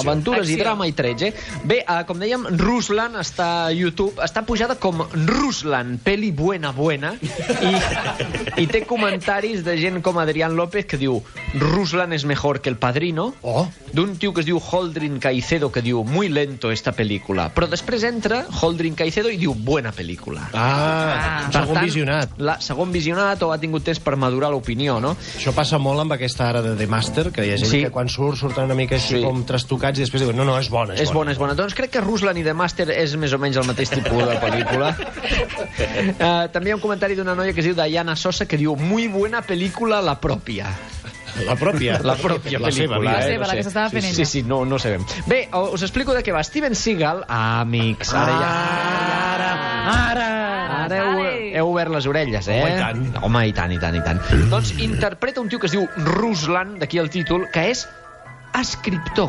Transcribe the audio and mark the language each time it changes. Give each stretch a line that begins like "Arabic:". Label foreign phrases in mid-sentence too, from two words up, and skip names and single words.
Catalan: Aventures i drama i trets, Bé, com dèiem, Ruslan està a YouTube, està pujada com Ruslan,
Spanish: peli buena,
Catalan: i té comentaris de gent com Adrián López que diu: Ruslan és
Spanish: mejor que
Catalan: El Padrino, d'un tio que es diu Holdrin Caicedo que diu:
Spanish: muy lento esta película,
Catalan: però després entra Holdrin Caicedo i diu: buena pel·lícula. Segon visionat. Segon visionat, o ha tingut temps per madurar l'opinió, no? Això passa molt amb aquesta ara de The Master, que hi ha gent que quan surten una mica així com trastocats i després diuen: no, és bona. És bona. Doncs crec que Ruslan i The Master és més o menys el mateix tipus de pel·lícula. També hi ha un comentari d'una noia que es diu Diana Sosa que diu:
Spanish: muy buena película la propia.
Catalan: La pròpia pel·lícula. La seva, la que s'estava fent ella. Sí, no sabem. Bé, us explico de què va. Steven Seagal, amics, ara heu obert les orelles, Home, i tant. Doncs interpreta un tio que es diu Ruslan, d'aquí el títol, que és escriptor.